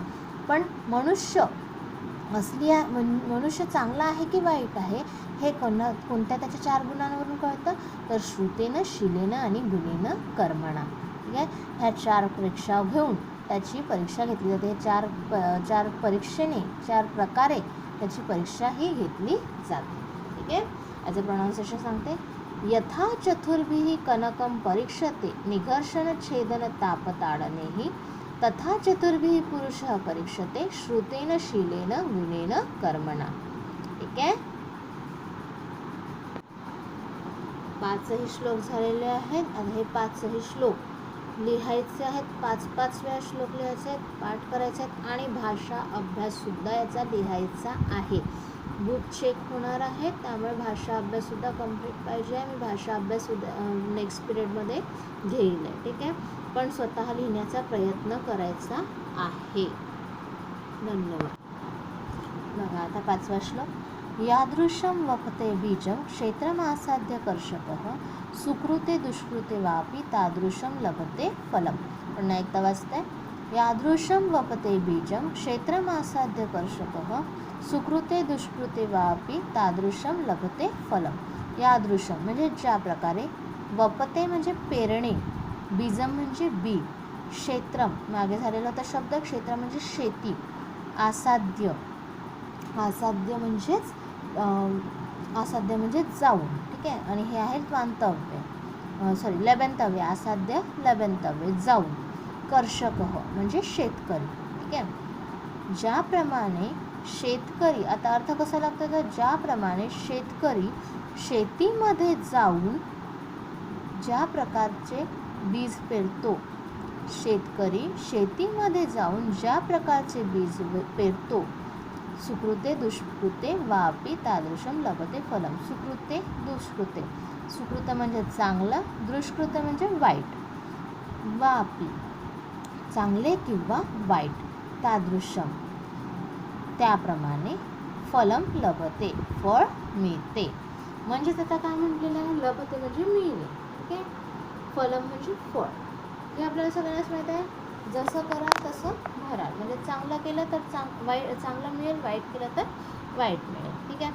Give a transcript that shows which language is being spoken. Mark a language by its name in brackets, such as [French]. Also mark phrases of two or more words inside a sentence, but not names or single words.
[Marathi] पण मनुष्य चांगला आहे की वाईट आहे हे कोणत्या त्याच्या 4 गुणांवरून कळतं, तर [Sanskrit] श्रुतेनं, शिलेनं [Marathi] आणि [Sanskrit] गुणेनं, कर्मणा. [Marathi] ठीक आहे. ह्या 4 परीक्षा घेऊन त्याची परीक्षा घेतली जाते. 4 परीक्षेने 4 प्रकारे त्याची परीक्षा ही घेतली जाते. ठीक आहे. याचं प्रोनाउन्सिएशन सांगते. [Sanskrit] यथा चतुर्भिः कनकं परीक्षते निघर्षण छेदन तापताडनेहि तथा चतुर्भिः पुरुषः परीक्षते श्रुतेन, शीलेन, गुणेन, कर्मणा. [Marathi] ठीक आहे. 5ही श्लोक झालेले आहेत. आणि हे 5ही श्लोक लिहायचे आहेत. 5 वेळा श्लोक लिहायचे आहेत, पाठ करायचे आहेत आणि भाषा अभ्याससुद्धा याचा लिहायचा आहे. [English] book check [Marathi] होणार आहे, त्यामुळे भाषा अभ्याससुद्धा कंप्लीट पाहिजे. मी भाषा अभ्यास [English] next period [Marathi] घेईल. ठीक आहे. पण स्वतः लिहिण्याचा प्रयत्न करायचा आहे. धन्यवाद. बघा आता 5वा श्लोक. [Sanskrit] यादृशं वपते बीजं क्षेत्रमासाद्य कर्षकः सुकृते दुष्कृते वापि तादृशं लभते फलम. [Marathi] पुन्हा एकदा वाचते. [Sanskrit] यादृशं वपते बीजं क्षेत्रमासाद्य कर्षकः सुकृते दुष्कृते वापि तादृशं लभते फलम. [Marathi] यादृशं म्हणजे ज्या प्रकारे, वपते म्हणजे पेरणे, बीजम म्हणजे बी, क्षेत्रम मागे झालेला होता शब्द, क्षेत्र म्हणजे शेती, आसाद्य म्हणजे जाऊन. ठीक आहे. आणि हे आहे लबंतव्य, आसाद्य लबंतव्य जाऊन. कर्षक म्हणजे शेतकरी. ठीक आहे. ज्याप्रमाणे शेतकरी, आता अर्थ कसा लागतो तर ज्याप्रमाणे शेतकरी शेतीमध्ये जाऊन ज्या प्रकारचे बीज पेरतो, शेतकरी शेतीमध्ये जाऊन ज्या प्रकारचे बीज पेरतो, [Sanskrit] सुकृते दुष्कृते वापि तादृशं लभते फलम. सुकृते दुष्कृते, [Marathi] सुकृत म्हणजे चांगलं, दुष्कृत म्हणजे वाईट, वापि चांगले किंवा वाईट, तादृशं त्याप्रमाणे, [Sanskrit] फलम लभते [Marathi] फळ मिळते. म्हणजेच आता काय म्हटलेलं आहे, लभते म्हणजे मिळणे. ठीक आहे. फलम म्हणजे फळ. हे आपल्याला सगळ्यांनाच माहीत आहे. जसं करा तसं भराल, म्हणजे चांगलं केलं तर चांगलं मिळेल, वाईट केलं तर वाईट मिळेल. ठीक आहे.